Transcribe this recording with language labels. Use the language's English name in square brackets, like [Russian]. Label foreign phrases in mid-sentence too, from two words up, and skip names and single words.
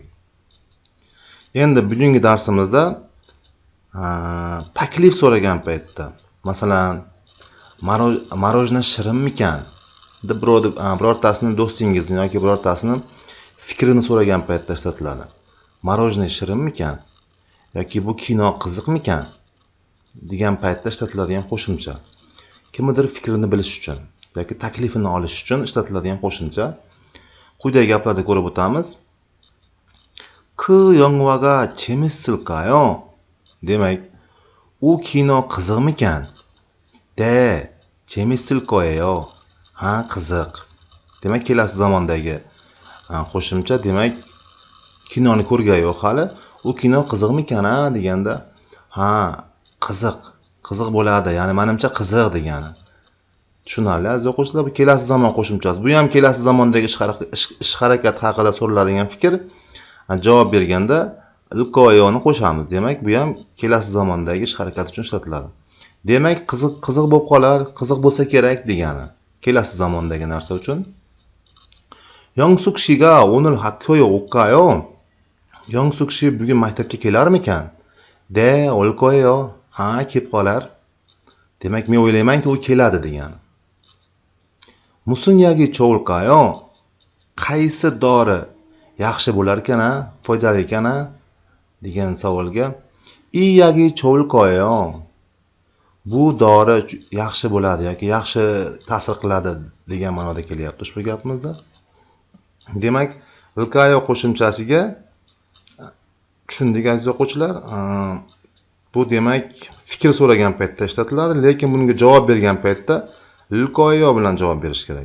[Uzbek] Endi bugungi darsimizda taklif so'ragan paytda, masalan, marojna shirinmikan deb birortasini do'stingizni yoki birortasini fikrini so'ragan paytda ishlatiladi. Marojna shirinmikan yoki bu kino qiziqmikan degan paytda ishlatiladigan qo'shimcha. Kimnidir fikrini bilish uchun yoki taklifini olish uchun ishlatiladigan qo'shimcha. Quyidagi gaplarda ko'rib o'tamiz. [Korean] 그 영화가 재밌을까요? [Uzbek] Demak, u kino qiziqmikan? [Korean] 재밌을 거예요. [Uzbek] Ha, qiziq. Demak, kelasi zamondagi qo'shimcha. Demak, kinoni ko'rgan yo'q hali. U kino qiziqmikan deganda, ha, qiziq bo'ladi. Ya'ni menimcha qiziq degani. Tushunarli aziz o'quvchilar, bu kelasi zamon qo'shimchasi. Bu ham kelasi zamondagi ish harakat haqida so'raladigan fikr. Javob berganda ilkoyoni qo'shamiz. Demak, bu ham kelasi zamondagi ish harakati uchun ishlatiladi. Demak, qiziq bo'lib qolar, qiziq bo'lsa kerak degani. Kelasi zamondagi narsa uchun. [Korean] 영숙 씨가 오늘 학교에 올까요? [Uzbek] Yongsuk shi bugun maktabga kelarmikan? [Korean] 올 거예요. [Uzbek] Ha, kelib qolar. Demak, men o'ylaymanki, u keladi degani. [Korean] 무슨 약이 좋을까요? [Uzbek] Qaysi dori yaxshi bo'lar ekan, foydali ekan degan savolga [Korean] 이 약이 좋을 거예요. [Uzbek] Bu dori yaxshi bo'ladi yoki yaxshi ta'sir qiladi degan ma'noda kelyapti ushbu gapimizda. Demak, ilkayo qo'shimchasiga tushundik aziz o'quvchilar. Bu demak fikr so'ragan paytda ishlatiladi, lekin bunga javob bergan paytda ilkoyo bilan javob berish kerak.